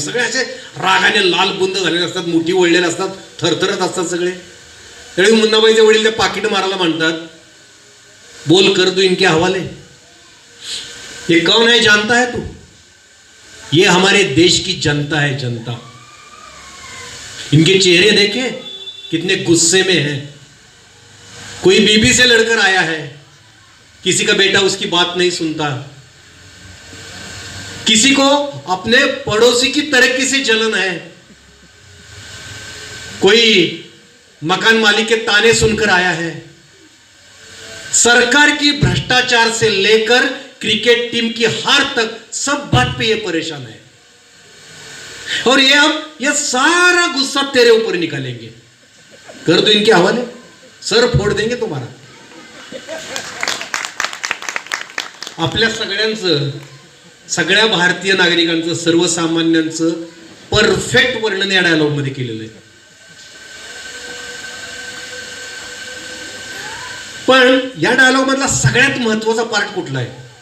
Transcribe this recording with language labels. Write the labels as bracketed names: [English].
[Marathi] सगळे असे रागाने लाल बुंद झालेले असतात, मुठी वळलेले असतात, थरथरत असतात सगळे. त्यावेळी मुन्नाबाईचे वडील त्या पाकिट मारायला म्हणतात, [Hindi] बोल कर दू इनके हवाले, ये कौन है जानता है तू, ये हमारे देश की जनता है, जनता. इनके चेहरे देखे कितने गुस्से में है. कोई बीबी से लड़कर आया है, किसी का बेटा उसकी बात नहीं सुनता, किसी को अपने पड़ोसी की तरक्की से जलन है, कोई मकान मालिक के ताने सुनकर आया है, सरकार की भ्रष्टाचार से लेकर क्रिकेट टीम की हार तक सब बात पे ये परेशान है. और ये हम ये सारा गुस्सा तेरे ऊपर निकालेंगे, कर दो इनके हवाले, सर फोड़ देंगे तुम्हारा. [Marathi] आपल्या सगळ्यांचं, सगळ्या भारतीय नागरिकांचं, सर्वसामान्यांचं परफेक्ट वर्णन या डायलॉग मध्ये केलेलं आहे. पण या डायलॉग मधला सगळ्यात महत्वाचा पार्ट कुठला आहे?